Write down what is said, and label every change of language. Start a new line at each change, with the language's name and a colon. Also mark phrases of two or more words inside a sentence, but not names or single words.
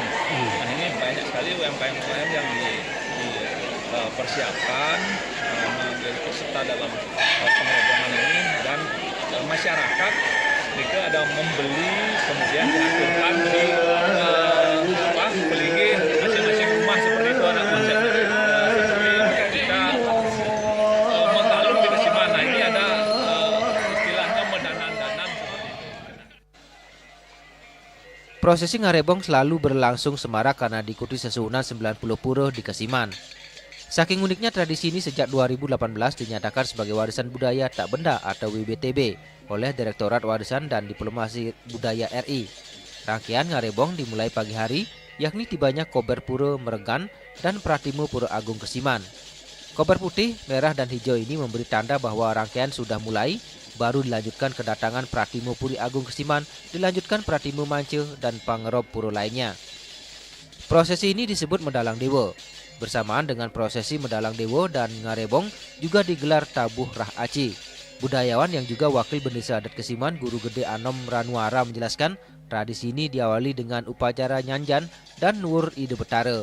Indonesian: Nah, ini banyak sekali UMKM yang dipersiapkan menjadi peserta dalam pengerebongan ini, dan masyarakat mereka ada membeli kemudian diaturkan di peligi masing-masing rumah seperti itu, ada konsep seperti kita mengalun di Kesiman. Nah, ini ada istilahnya medanang-danang seperti itu. Prosesi ngarebong selalu berlangsung semarak karena diikuti sesuhunan 90 pura di Kesiman. Saking uniknya tradisi ini sejak 2018 dinyatakan sebagai warisan budaya tak benda atau WBTB oleh Direktorat Warisan dan Diplomasi Budaya RI. Rangkaian ngarebong dimulai pagi hari, yakni tibanya kober pura Meregan dan pratimu pura Agung Kesiman. Kober putih, merah, dan hijau ini memberi tanda bahwa rangkaian sudah mulai, baru dilanjutkan kedatangan pratimu puri Agung Kesiman, dilanjutkan pratimu Mance dan pangerob pura lainnya. Prosesi ini disebut Medalang Dewa. Bersamaan dengan prosesi Medalang Dewa dan ngarebong juga digelar Tabuh Rah Aci. Budayawan yang juga wakil Bendesa Adat Kesiman, Guru Gede Anom Ranuara menjelaskan tradisi ini diawali dengan upacara nyanjan dan nur ide betara.